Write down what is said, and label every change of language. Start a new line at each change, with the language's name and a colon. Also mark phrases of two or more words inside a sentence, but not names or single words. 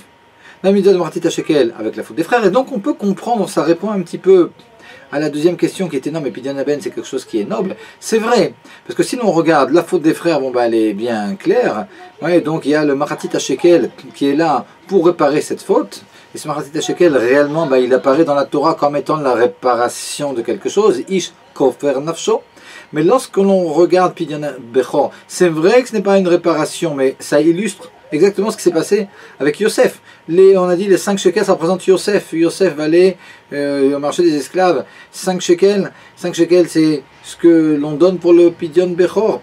French: La mitzvah de
Hebrew: מחצית השקל
French: avec la faute des frères. Et donc on peut comprendre, ça répond un petit peu à la deuxième question qui était non, mais
Hebrew: פדיון הבן
French: c'est quelque chose qui est noble. C'est vrai, parce que si l'on regarde la faute des frères, bon, elle est bien claire. Ouais, donc il y a le
Hebrew: מחצית השקל
French: qui est là pour réparer cette faute. Et ce
Hebrew: מחצית השקל,
French: réellement, il apparaît dans la Torah comme étant la réparation de quelque chose.
Hebrew: איש כופר נפשו.
French: Mais lorsque l'on regarde
Hebrew: פדיון בכור,
French: c'est vrai que ce n'est pas une réparation, mais ça illustre exactement ce qui s'est passé avec Yosef. On a dit les 5 shekels, ça représente Yosef. Yosef valait au marché des esclaves 5 shekels. 5 shekels, c'est ce que l'on donne pour le
Hebrew: פדיון בכור.